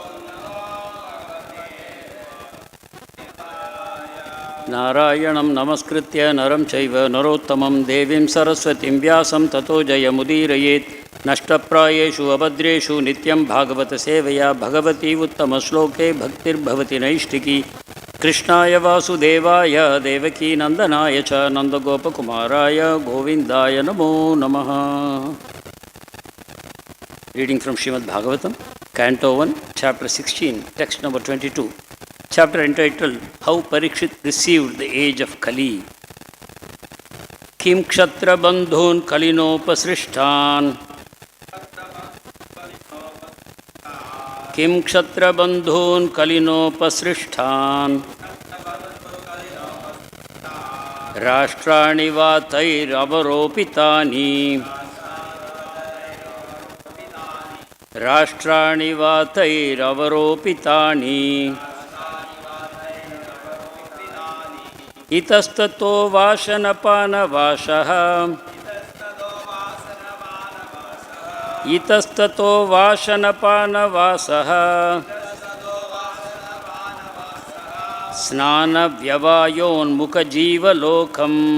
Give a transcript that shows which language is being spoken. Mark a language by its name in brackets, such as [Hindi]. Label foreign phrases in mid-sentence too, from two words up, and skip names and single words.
[Sanskrit] नारायणं नमस्कृत्य नरं चैव नरोत्तमम् देवीं सरस्वतीं व्यासं ततो जयमुदीरयेत् नष्टप्रायेषु अभद्रेषु नित्यं भागवत सेवया भगवति उत्तम श्लोके भक्तिर् भवति नैष्ठिकी कृष्णाय वासुदेवाय देवकी नन्दनाय च नन्दगोप कुमाराय गोविन्दाय नमो नमः. [English] Reading from Srimad Bhagavatam, Canto 1, Chapter 16, Text number 22. Chapter entitled How Parikshit Received the Age of Kali. [Sanskrit] किं क्षत्र-बन्धून् कलिनोपसृष्टान्. किं क्षत्र-बन्धून् कलिनोपसृष्टान्. राष्ट्राणि तैर् अवरोपितानि. राष्ट्राणि तैर् अवरोपितानि. इतस् ततो वाशन-पान-वासः. इतस् ततो वाशन-पान-वासः. स्नान-व्यवायोन्मुख-जीव-लोकम्.